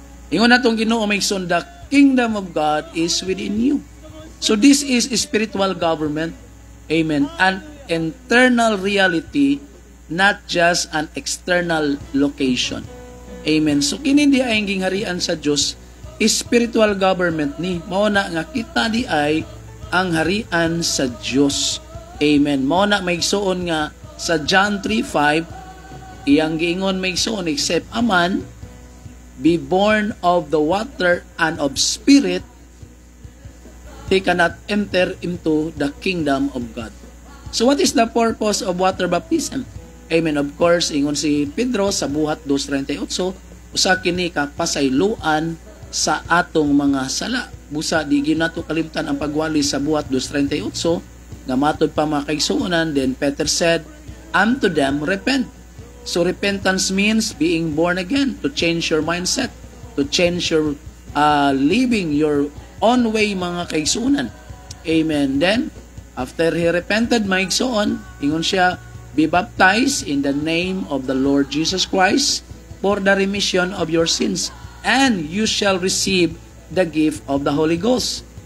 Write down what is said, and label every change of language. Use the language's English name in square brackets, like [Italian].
[Cebuano] Ingon natong Ginoo maigsoon, [English] the kingdom of God is within you. So this is spiritual government. Amen. An internal reality, not just an external location. [Cebuano] Amen. So kini di ay gingharian sa Dios, spiritual government ni. Mao na nga kita di ay ang harian sa Dios. [English] Amen. [Cebuano] Mao na maigsuon nga sa John 3:5 iyang giingon maigsuon, [English] except a man be born of the water and of spirit, he cannot enter into the kingdom of God. So what is the purpose of water baptism? Amen. [Cebuano] Of course, ingon si Pedro sa buhat 2:38, usa kini ka pasayloan sa atong mga sala. Busa di ginato kalimtan ang pagwali sa buhat 2:38 nga matod pa mga kaigsuonan. [English] Then Peter said unto them, repent. So repentance means being born again, to change your mindset, to change your living your own way [Cebuano] mga kaigsuonan. [English] Amen. Then after he repented [Cebuano] maigsuon, ingon siya, [English] be baptized in the name of the Lord Jesus Christ for the remission of your sins, and you shall receive the gift of the Holy Ghost.